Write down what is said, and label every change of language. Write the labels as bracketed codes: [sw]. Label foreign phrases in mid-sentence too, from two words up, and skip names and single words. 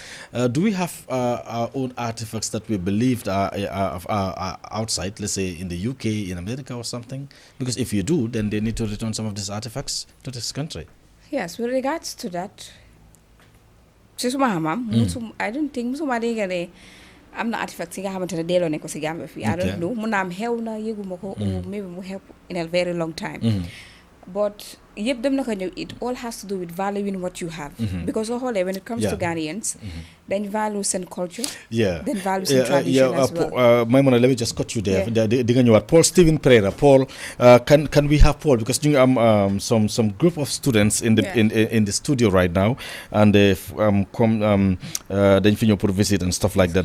[en] Do we have our own artifacts that we believed are outside, let's say in the UK, in America or something? Because if you do, then they need to return some of these artifacts to this country. Yes, with regards to that, I don't think [wo] musuma dégg ne am na artifacts yi nga xamante ne delloo nañ ko si Gambia fii. [en] I don't know [wo] mun naa am xew na yëguma ko [en] or maybe [wo] mu xew [en] in a very long time. [wo] But yëpp dem na ko ñëw, [en] it all has to do with valuing what you have. Because when it comes to Ghanaians, then value and culture, then values and tradition as well. Maimuna, let me just cut you there. Paul Stephen Pereira. Paul, can we have Paul? Because some group of students in the studio right now, and they've come for visit and stuff like that.